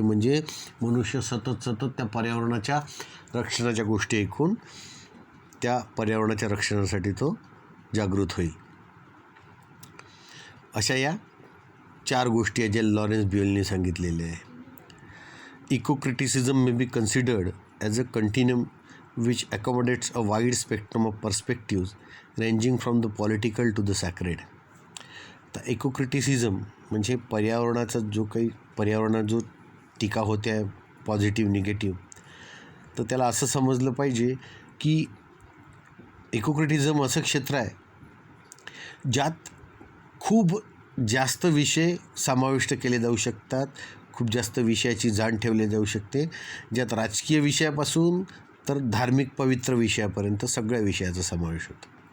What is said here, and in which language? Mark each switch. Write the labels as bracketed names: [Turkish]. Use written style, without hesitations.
[Marathi] म्हणजे मनुष्य सतत त्या पर्यावरणाच्या रक्षणाच्या गोष्टी ऐकून त्या पर्यावरणाच्या रक्षणासाठी तो जागृत होईल. अशा या 4 गोष्टी आहेत ज्या लॉरेन्स ब्युएलने सांगितलेल्या आहे. [English] Eco criticism may be considered as a continuum which accommodates a wide spectrum of perspectives ranging from the political to the sacred. [Marathi] तर इको क्रिटिसिझम म्हणजे पर्यावरणात जो टीका होते आहे पॉझिटिव्ह निगेटिव्ह, तर त्याला असं समजलं पाहिजे की इको क्रिटिसिझम असं क्षेत्र आहे ज्यात खूप जास्त विषय समाविष्ट केले जाऊ शकतात, खूप जास्त विषयाची जाण ठेवली जाऊ शकते, ज्यात राजकीय विषयापासून तर धार्मिक पवित्र विषयापर्यंत सगळ्या विषयाचा समावेश होतो.